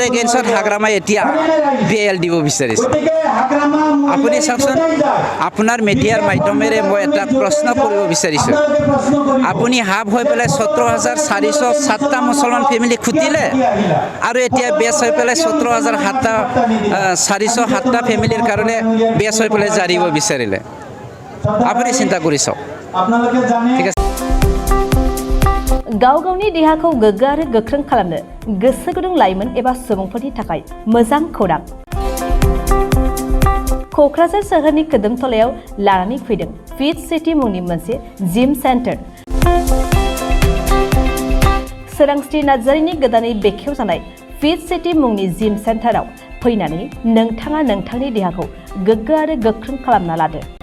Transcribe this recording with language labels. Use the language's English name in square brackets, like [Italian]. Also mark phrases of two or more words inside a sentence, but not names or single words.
[Assamese] এগেইনষ্টত হাগ্ৰামাই এতিয়া PIL দিব বিচাৰিছে আপুনি চাওকচোন আপোনাৰ মিডিয়াৰ মাধ্যমেৰে মই এটা প্ৰশ্ন কৰিব বিচাৰিছোঁ আপুনি হাব হৈ পেলাই 17,407টা মুছলমান ফেমিলি খুটিলে আৰু এতিয়া বেচ হৈ পেলাই 17,407টা ফেমিলিৰ কাৰণে বেচ হৈ পেলাই জাৰিব বিচাৰিলে আপুনি চিন্তা কৰি চাওক ঠিক আছে [Bodo] गाव गावनि देहाखौ गोग्गो आरो गोख्रों खालामनो गोसो गुदुं लाइमोन एबा सुबुंफोरनि थाखाय मोजां खौरां क'क्राझार सोहोरनि खोदोमथलायाव लानानै फैदों फिट सिटी मुंनि मोनसे जिम सेन्टार सोरांस्रि नार्जारिनि गोदानै बेखेवजानाय फिट सिटी मुंनि जिम सेन्टाराव फैनानै नोंथाङा नोंथांनि देहाखौ गोग्गो आरो गोख्रों खालामना लादो।